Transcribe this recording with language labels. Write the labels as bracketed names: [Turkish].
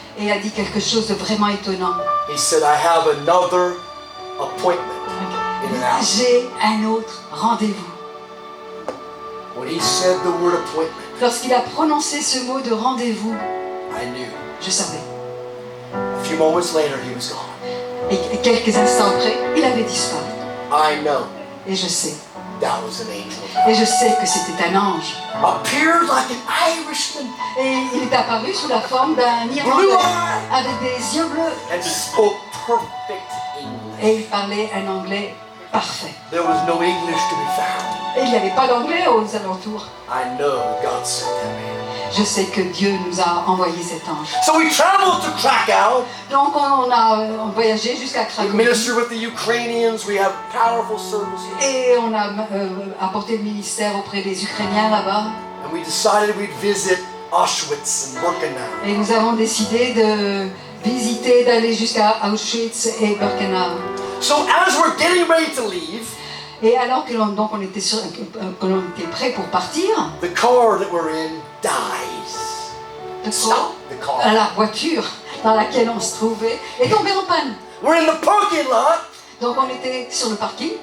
[French] Et il a dit quelque chose de vraiment étonnant. [English] He said, I have another appointment in an hour. [French] J'ai un autre rendez-vous. [English] When he said the word appointment, [French] Lorsqu'il a prononcé ce mot de rendez-vous, [English] I knew. [French] je savais. [English] A few moments later, he was gone. [French] Et quelques instants après, il avait disparu. [English] I know [French] Et je sais. [English] that was an angel. [French] Et je sais que c'était un ange. [English] Appeared like an Irishman [French] Et il est apparu sous la forme d'un [English] Blue [French] Irlandais [English] eye. [French] avec des yeux bleus. [English] and spoke perfect English. [French] Et il parlait un anglais parfait. [English] There was no English to be found. [French] Et il n'y avait pas d'anglais aux alentours. [English] I know God sent that man. [French] Je sais que Dieu nous a envoyé cet ange. [English] So we traveled to Krakow. [French] Donc on a voyagé jusqu'à [English] We [French] Cracovie. [English] ministered with the Ukrainians. We have powerful services. [French] Et on a apporté le ministère auprès des Ukrainiens là-bas. [English] And we decided we'd visit Auschwitz and Birkenau. [French] Et nous avons décidé de visiter, d'aller jusqu'à Auschwitz et Birkenau. [English] So as we're getting ready to leave, [French] Et alors que on était que l'on était prêt pour partir, [English] the car that we're in dies. Stop the car. [French] la voiture dans laquelle on se trouvait est tombée en panne. [English] We're in the parking lot. [French] Donc on était sur le parking